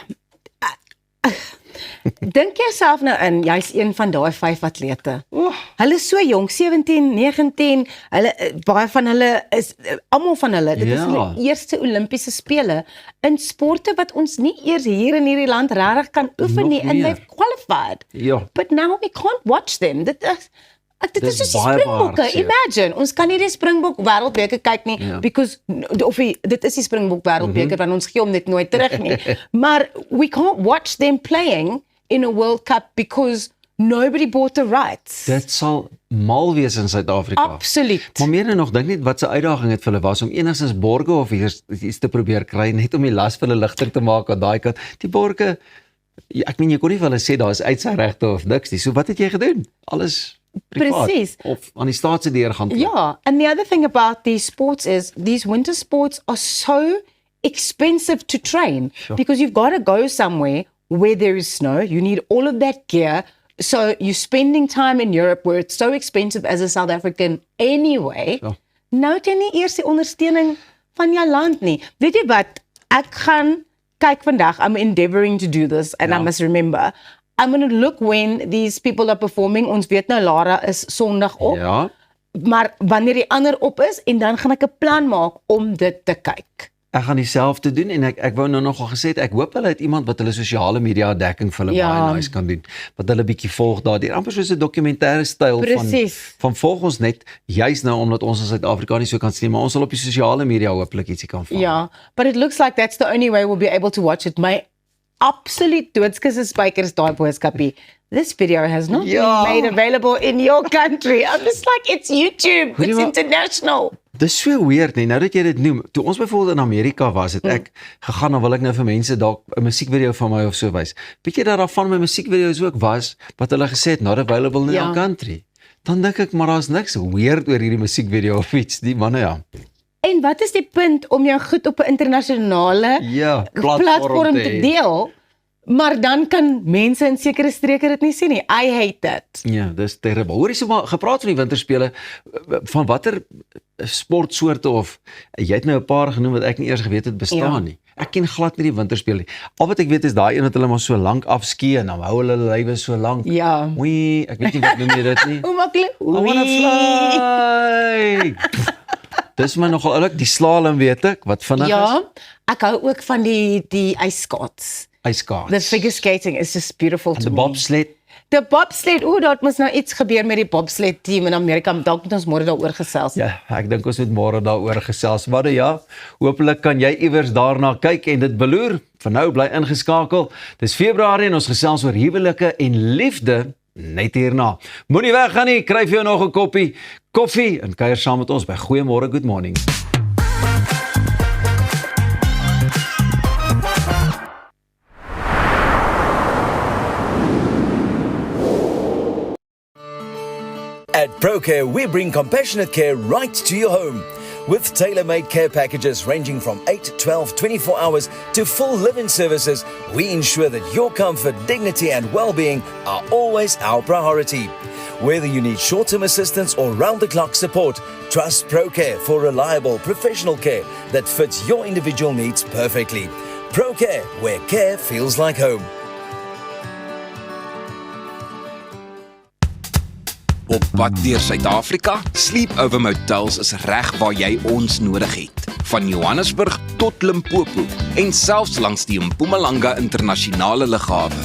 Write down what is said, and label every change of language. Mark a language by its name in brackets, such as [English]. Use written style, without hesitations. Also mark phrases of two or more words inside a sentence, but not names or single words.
[Afrikaans] Dink jouself nou in, jy's een van daai 5 atlete. Hulle is so jonk, 17, 19, baie van hulle is, almal van hulle, dit is Ja. hulle eerste Olimpiese Spele in sporte wat ons nie eers hier in hierdie land regtig kan oefen Nog nie, and meer. [English] they've qualified. [Afrikaans] Ja. [English] But now we can't watch them. [Afrikaans] Dit Dis is soos die baie Springbokke. hartseer. Imagine, ons kan nie die Springbok wêreldbeker kyk nie, Ja. because, dit is die Springbok wêreldbeker, want ons gee hom net nooit terug nie. [English] Maar we can't watch them playing in a World Cup because nobody bought the rights. [Afrikaans] Dit sal mal wees in Suid-Afrika. Absoluut. Maar meer en nog, dink net wat se uitdaging het vir hulle was om enigstens borge of iets te probeer kry, net om die las vir hulle ligter te maak aan daai kant. Die borge, ja, ek meen jy kon nie vir hulle sê daar is uitsyregte of niks nie. So wat het jy gedoen? Alles privaat Presies. of aan die staat se deur gaan klop. [English] Yeah, and the other thing about these sports is these winter sports are so expensive to train because you've got to go somewhere where there is snow. You need all of that gear. So you're spending time in Europe where it's so expensive as a South African anyway. [Afrikaans] Ja. Nou het jy nie eers die ondersteuning van jou land nie. Weet jy wat? Ek gaan kyk vandag. [English] I'm endeavoring to do this and I must remember. I'm going to look when these people are performing. [Afrikaans] Ons weet nou Lara is Sondag op. Ja. Maar wanneer die ander op is en dan gaan ek 'n plan maak om dit te kyk. Ek gaan dieselfde doen en ek wou nou nogal gesê het, ek hoop hulle het iemand wat hulle sosiale media dekking vir hulle baie nice kan doen. Wat hulle bietjie volg daardeur. Amper soos 'n dokumentêre styl van volg ons net juis nou omdat ons in Suid-Afrika nie so kan sien, maar ons sal op die sosiale media hopelik ietsie kan vang. Ja, [English] but it looks like that's the only way we'll be able to watch it. [Afrikaans] My absolute doodskusse spykers daai boodskapie. [English] This video has not [Afrikaans] Ja. [English] been made available in your country. I'm just like, it's YouTube. [Afrikaans] Hoorie [English] It's [Afrikaans] maar- [English] international. [Afrikaans] Dis so weird nie, nou dat jy dit noem. Toe ons byvoorbeeld in Amerika was, het ek gegaan, dan wil ek nou vir mense dalk 'n musiekvideo van my of so wys. Weet jy dat daar van my musiekvideo's ook was wat hulle gesê het [English] not available in [Afrikaans] Ja. [English] our country. [Afrikaans] Dan dink ek maar daar's niks weird oor hierdie musiekvideo of iets, die manne ja. En wat is die punt om jou goed op 'n internasionale Ja, platform te deel? Maar dan kan mense in sekere streke dit nie sien nie. [English] I hate that. [Afrikaans] Ja, dis terrible. Hoor jy so maar gepraat van die winterspele, van watter sportsoorte of jy het nou 'n paar genoem wat ek nie eers geweet het bestaan nie. Ek ken glad nie die winterspele nie. Al wat ek weet is daai een wat hulle maar so lank afskie en dan hou hulle lywe so lank. Ja. Oei, ek weet nie wat noem jy dit nie. Hoe maklik? [English] I wanna fly. [Afrikaans] Dis my nogal oulik, die slalom weet ek, wat vinnig is. Ja, ek hou ook van die ijskaats. Ijskaats. [English] The figure skating is just beautiful [Afrikaans] En [English] to [Afrikaans] die [English] me. [Afrikaans] bobsled. De bobsled, daar moet nou iets gebeur met die bobsled team in Amerika. Dalk moet ons môre daaroor gesels. Ja, ek dink ons moet môre daaroor gesels. Maar ja, hopelik kan jy iewers daarna kyk en dit beloer. Vir nou bly ingeskakel. Dis Februarie en ons gesels oor huwelike en liefde net hierna. Moenie weggaan nie, kry vir jou nog 'n koppie koffie en kuier saam met ons by Goeiemôre Good Morning. [English] At ProCare, we bring compassionate care right to your home. With tailor-made care packages ranging from 8, 12, 24 hours to full live-in services, we ensure that your comfort, dignity and well-being are always our priority. Whether you need short-term assistance or round-the-clock support, trust ProCare for reliable, professional care that fits your individual needs perfectly. ProCare, where care feels like home. [Afrikaans] Op pad deur Suid-Afrika, Sleepover Motels is reg waar jy ons nodig het. Van Johannesburg tot Limpopo en selfs langs die Mpumalanga internasionale lughawe.